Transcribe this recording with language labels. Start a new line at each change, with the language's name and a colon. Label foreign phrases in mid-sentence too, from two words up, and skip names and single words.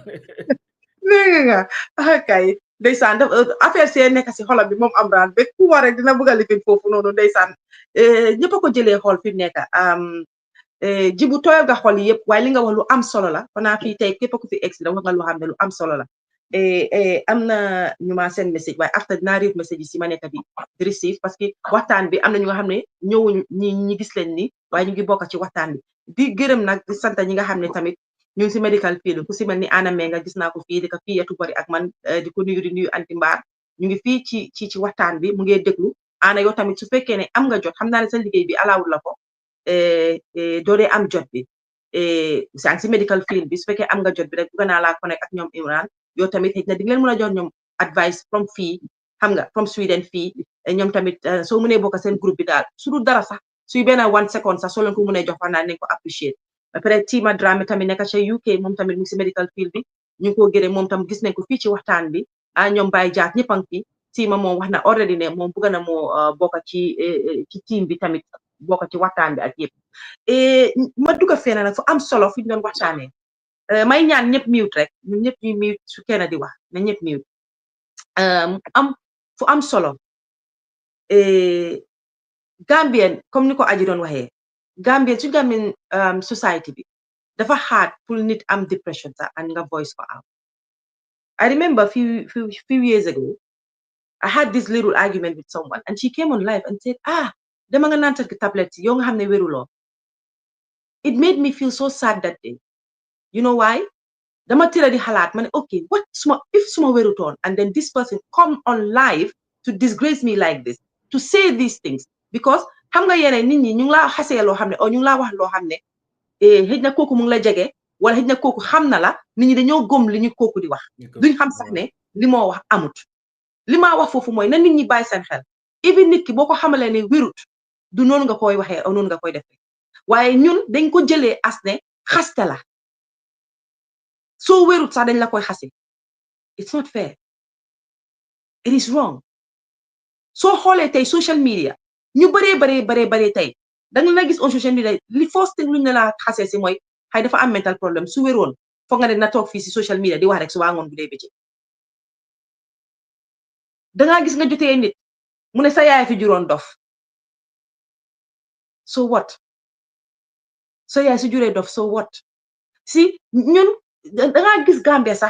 Wolof: nga kay ndeysaan affaire see nekk si xolam bi moom Amran ba ku war rek dina bëgg a lifin foofu noonu ndeysaan ñëpp a ko jëlee xool fi mu nekk jibu tooyal nga xool yëpp waaye li nga wax lu am solo la xanaa fii tey képp ku fi egsi da wax nga lu xam ne lu am solo la am na ñu ma seen message waaye after dinaa read message yi si ma nekk di receive
French: parce que
Wolof: waxtaan bi am na ñu nga xam ne ñëwuñ ñi gis leen ni waaye ñu ngi bokk ci waxtaan bi di gërëm nag di sant ñi nga xam ne tamit ñu ngi si
English: medical field
Wolof: ku si mel ni aname nga gis naa ko fii di ko fii yetu bari ak man di ko nuyu di nuyu anti mbaar ñu ngi fii ci waxtaan bi mu ngi déglu ana yow tamit su fekkee ne am nga jot xam naa ne sa liggéey bi alawul la ko doo dee am jot bi sang si
English: medical field
Wolof: bi su fekkee am nga jot bi rek bëgg naa laa connect ak ñoom Imran yow tamit xëy na di ngeen mën a jox ñoom
English: advice from
Wolof: fii xam nga
English: from Sweden
Wolof: fii ñoom tamit soo mënee bokk seen groupe bi daal su dul dara sax suy benn 1 second sax soo leen ko mënee jox wax naa nañ ko appreciate après Tima Dramé tamit nekk ca UK moom tamit mu ngi si medical field bi ñu ngi ko gërëm moom tam gis nañ ko fii ci waxtaan bi ñoom Baye Jaat ñëpp a ngi fi Tima moom wax na already ne moom bëgg na moo bokk ci team bi tamit bokk ci waxtaan bi ak yëpp ma dugg fee nag fu am solo fi ñu doon waxtaanee may ñaan ñëpp mute rek ñun ñëpp ñuy mute su kenn di wax na ñëpp mute am fu am solo Gambien comme ni ko aji doon waxee Gambien su Gambien society bi dafa hard pour nit am depression sax and nga voice ko out
English: I remember few years ago I had this little argument with someone and she came on live and said,
Wolof: dama nga naan sa tablet yo nga xamne wéruloo.
English: It made me feel so sad that day. You know why?
Wolof: Dama tira di xalaat man okay,
English: what if
Wolof: suma wérutoon
English: and then this person come on live to disgrace me like this, to say these things, because
Wolof: xam nga yeneen nit ñi ñu ngi laa xasee loo xam ne o ñu ngi laa wax loo xam ne xëj na kooku mu ngi la jege wala xëj na kooku xam na la nit ñi dañoo gëm li ñu kooku di wax duñ xam sax ne li moo wax amut li maa wax foofu mooy na nit ñi bàyyi seen xel even nit ki boo ko xamalee ne wérut du noonu nga koy waxee o noonu nga koy defee waaye ñun dañ ko jëlee as ne xaste la soo wérut sax dañ la koy xase
English: it's not fair it is wrong
Wolof: soo xoolee tey
English: social media
Wolof: ñu baree tey da nga la gis
English: on social media
Wolof: li
English: first thing
Wolof: luñ ne la xasee si mooy xëy dafa am mental problème su wéroon foog nga ne na toog fii si
English: social media
Wolof: di wax rek su waa ngoon bu dee bëccëg dangaa gis nga jotee nit mu ne sa yaay fi juróon dof
English: so what
Wolof: sa yaay si juree dof
English: so what
Wolof: si ñun dangaa gis Gambia sax